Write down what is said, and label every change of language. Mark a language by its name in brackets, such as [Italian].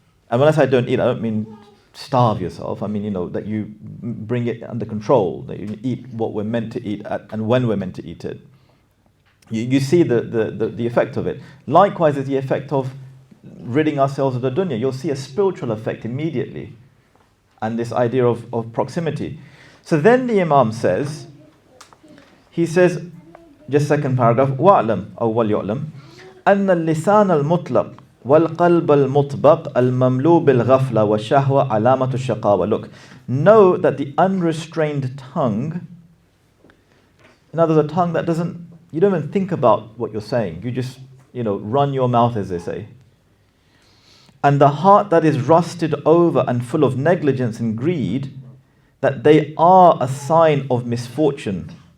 [English] And when I say don't eat, I don't mean starve yourself. I mean, that you bring it under control, that you eat what we're meant to eat and when we're meant to eat it. You see the effect of it. Likewise is the effect of ridding ourselves of the dunya. You'll see a spiritual effect immediately. And this idea of proximity. So then the Imam says, just second paragraph, [Arabic] وَعْلَمْ أو وَلْيُعْلَمْ أَنَّ اللِّسَانَ الْمُطْلَقِ وَالْقَلْبَ الْمُطْبَقِ الْمَمْلُوء بِالْغَفْلَةِ وَالشَّهْوَةِ عَلَامَةُ الشَّقَاوَةِ. [English] Look, know that the unrestrained tongue, in other words, a tongue that you don't even think about what you're saying. You just, run your mouth, as they say. And the heart that is rusted over and full of negligence and greed, that they are a sign of misfortune.